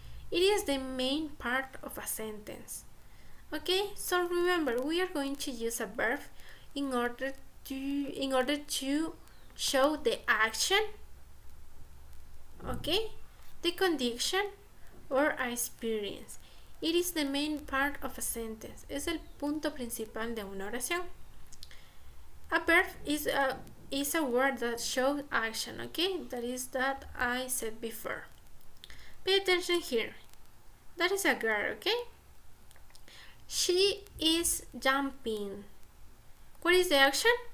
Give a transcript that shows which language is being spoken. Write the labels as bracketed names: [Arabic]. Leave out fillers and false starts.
[English] It is the main part of a sentence, okay? So remember, we are going to use a verb in order to show the action, okay? The condition or experience. It is the main part of a sentence. [Spanish] Es el punto principal de una oración. [English] A verb is a word that shows action, okay? That is that I said before. Pay attention here. That is a girl, okay? She is jumping. What is the action?